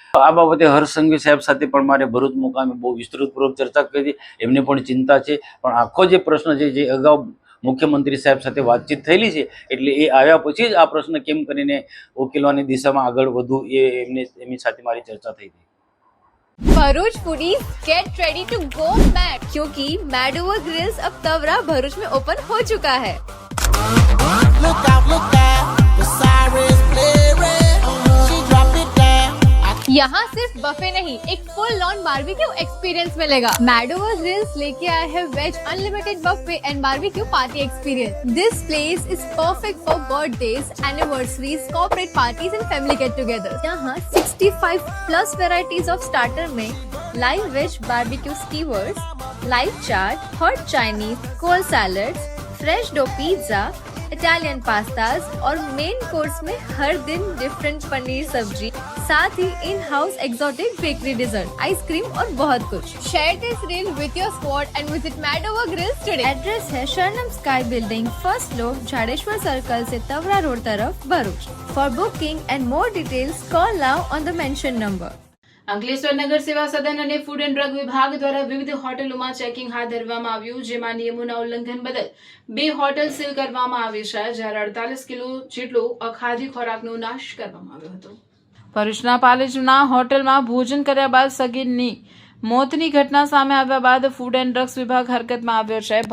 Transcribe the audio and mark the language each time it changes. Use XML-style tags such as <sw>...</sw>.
<gu>આ બાબતે હર્ષ સંઘવી સાહેબ સાથે પણ મારે ભરૂચ મુકામે બહુ વિસ્તૃતપૂર્વક ચર્ચા કરી હતી. એમને પણ ચિંતા છે. પણ આખો જે પ્રશ્ન છે જે અગાઉ મુખ્યમંત્રી સાહેબ સાથે વાતચીત થયેલી છે, એટલે એ આવ્યા પછી જ આ પ્રશ્ન કેમ કરીને ઉકેલવાની દિશામાં આગળ વધવું એ એમની સાથે મારી ચર્ચા થઈ હતી.</gu> <en>Bharuch foodies get ready to go mad,</en> <hi>क्योंकि मैडोवर ग्रिल्स अब तवरा भरूच में ओपन हो चुका है.</hi> <en>Look out, the sirens blaring. She drop it down.</en> <hi>यहाँ सिर्फ बफे नहीं, एक फुल लॉन बारबेक्यू एक्सपीरियंस मिलेगा. मैडोवर ग्रिल्स लेके आए हैं</hi> <en>Veg unlimited buffet and barbecue party experience. This place is perfect for birthdays, anniversaries, corporate parties and family get together.</en> <hi>यहाँ</hi> <en>65+ varieties of starter</en> <hi>में live veg barbecue skewers, live चाट, hot Chinese, cold salads, fresh dough pizza, Italian pastas और main course में हर दिन different paneer सब्जी, साथ ही in house exotic bakery dessert, ice cream और बहुत कुछ.</hi> <en>Share this reel with your squad and visit Mad Over Grills today.</en> <hi>Address है शरणम sky building, first floor, Jhareshwar circle से तवरा रोड तरफ, Bharuch.</hi> <en>For booking and more details call now on the mention number.</en> <gu>Ankleshwar નગર સેવા સદન અને ફૂડ એન્ડ ડ્રગ વિભાગ દ્વારા વિવિધ હોટલોમાં ચેકિંગ હાથ ધરવામાં આવ્યું, જેમાં નિયમોના ઉલ્લંઘન બદલ 2 હોટલ સીલ કરવામાં આવી છે, જ્યારે 48 કિલો જેટલો અખાદ્ય ખોરાકનો નાશ કરવામાં આવ્યો હતો. ભરૂચના પાલેજના હોટલમાં ભોજન કર્યા બાદ સગીરની મોતની ઘટના સામે આવ્યા બાદ ફૂડ એન્ડ ડ્રગ્સ વિભાગ હરકતમાં આવ્યો છે.</gu>